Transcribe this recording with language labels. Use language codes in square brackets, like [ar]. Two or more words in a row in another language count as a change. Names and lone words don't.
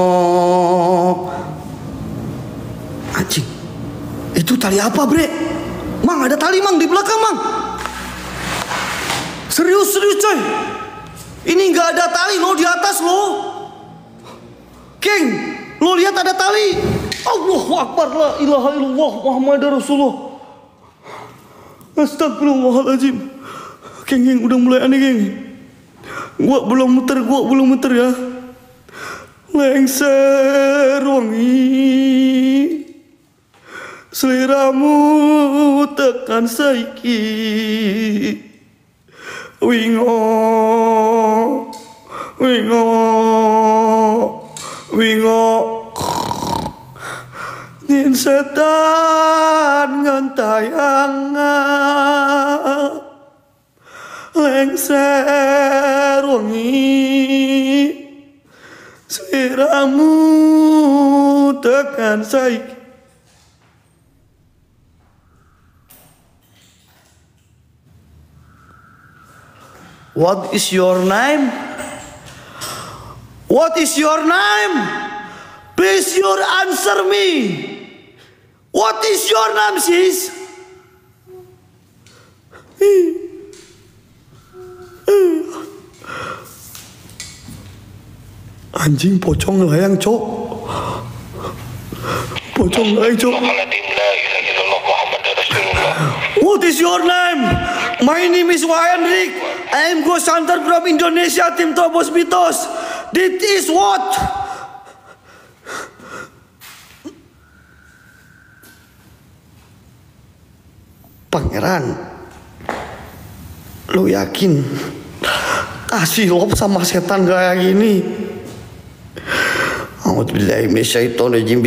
[id] Anjing, itu tali apa bre? Mang, ada tali mang di belakang mang. Serius coy. Ini nggak ada tali lo di atas lo. King, lo lihat ada tali. [ar] الله أكبر لا إله إلا الله محمد رسول الله. أستغفر الله العظيم. [id] Geng, udah mulai aneh geng. Gua belum muter ya. [jv] Lengser wangi seliramu tekan saiki wingo nin setan ngentayangan lengser wangi seliramu tekan saiki. [en] What is your name? What is your name? Please you answer me. What is your name, sis? [id] Anjing pocong layang, cok. Pocong layang, cok. [en] What is your name? My name is Wayan Rick. I am Ghost Hunter from Indonesia, Tim Tobos Mitos. This is what? [id] Pangeran, lu yakin kasih lop sama setan kayak gini? [ar] أعوذ بالله من الشيطان الرجيم.